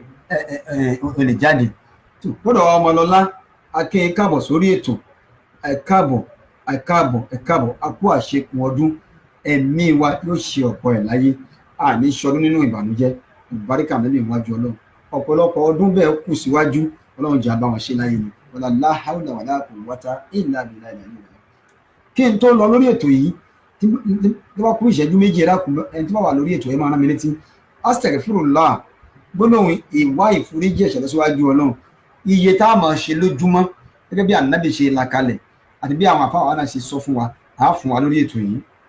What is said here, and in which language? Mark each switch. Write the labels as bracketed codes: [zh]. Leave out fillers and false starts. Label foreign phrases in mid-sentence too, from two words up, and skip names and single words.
[yo] ò lè jáde kódà Ọmọlọ́lá akẹ́yìn káàbọ̀ sórí ètò ẹ káàbọ̀ akú àṣekùn ọdún ẹ̀mí wa yóò ṣe ọ̀pọ̀ ẹ̀ láyé àní ṣọdún nínú ìbànújẹ́ ìbáríkà nílé ìwájú Ọlọ́run ọ̀pọ̀lọpọ̀ ọdún bẹ́ẹ̀ kù síwájú Ọlọ́run jẹ́ àbáwọn ṣe láyé ni [ar] ولا لا حول ولا قوة إلا بالله. [yo] kí n tó lọ lórí ètò yìí tí wọ́n kú ìṣẹ́jú méjì ẹni tí wọ́n wà lórí ètò ẹ̀ máa rán mi létí astaghfirullah gbólóhùn ìwá ìforíjì ẹ̀ṣẹ̀ lọ́síwájú Ọlọ́run iye tá a máa ṣe lójúmọ́ gẹ́gẹ́ bí ànábì ṣe là kalẹ̀ àti bí àwọn àfáà wa náà ṣe sọ fún wa á fún wa lórí ètò yìí